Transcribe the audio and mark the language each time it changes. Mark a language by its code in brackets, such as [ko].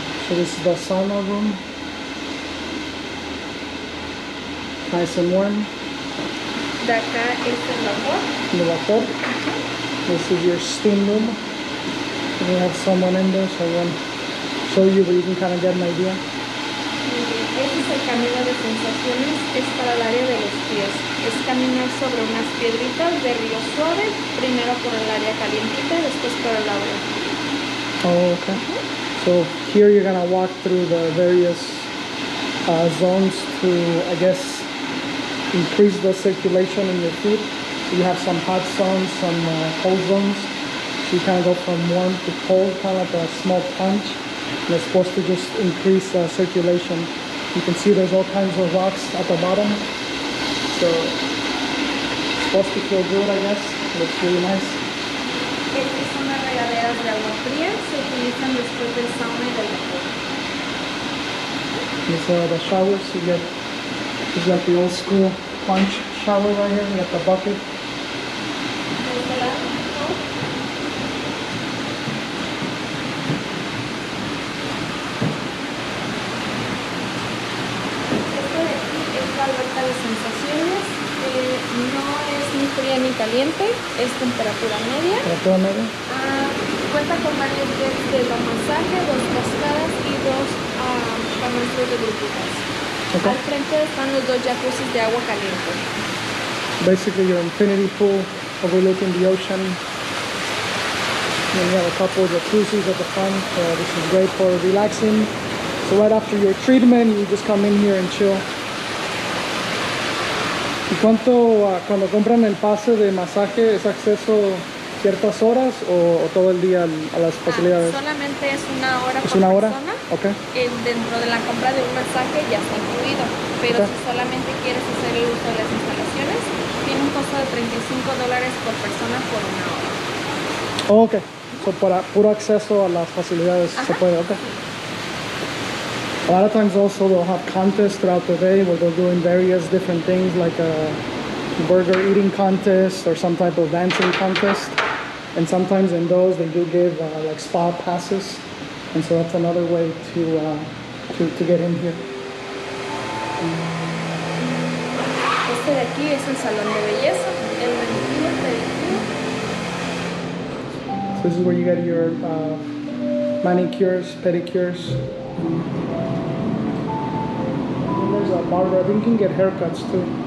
[en] So this is the sauna room. Nice and warm. [es] De acá es el vapor. [en] The vapor. This is your steam room. And we have someone in there, so I want to show you, but you can kind of get an idea. [es] Este es el camino de sensaciones, es para el área de los pies. Es caminar sobre unas piedritas de río suave, primero por el área calientita y después por el agua. [en] Oh, okay. So here you're gonna walk through the various zones to, I guess, increase the circulation in your feet. So you have some hot zones, some cold zones. So you kind of go from warm to cold, kind of like a small punch. And it's supposed to just increase circulation. You can see there's all kinds of rocks at the bottom. So it's supposed to feel good, I guess. Looks really nice. [es] Estas son las regaderas de agua fría, se utilizan después del sauna y del vapor. [en] These are the showers. You get, this is like the old school punch shower right here. You got the bucket. [es] De este lado, ¿no? Esto de aquí es la alberca de sensaciones. No es ni fría ni caliente, es temperatura media. Temperatura media. Cuenta con varios jets de masaje, 2 cascadas y 2 camastros de burbujas. [en] Okay. [es] Al frente están los 2 jacuzzis de agua caliente. [en] Basically your infinity pool overlooking the ocean. Then you have a couple of jacuzzis at the front. This is great for relaxing. So right after your treatment, you just come in here and chill. [es] ¿Y cuánto cuando compran el pase de masaje es acceso ciertas horas o todo el día a las facilidades? Solamente es 1 hora ¿Es por 1 hora? persona. [en] Okay. [es] Dentro de la compra de un masaje ya está incluido, pero si solamente quieres hacer el uso de las instalaciones, tiene un costo de $35 por persona por 1 hora. [en] Oh, ok. [es] So para puro acceso a las facilidades se puede, okay. [en] A lot of times also they'll have contests throughout the day where they're doing various different things like a burger eating contest or some type of dancing contest. And sometimes in those they do give like spa passes. And so that's another way to get in here. [es] Este de aquí es el salón de belleza, el manicure, pedicure. [en] So this is where you get your manicures, pedicures. And there's a barber. I think you can get haircuts too.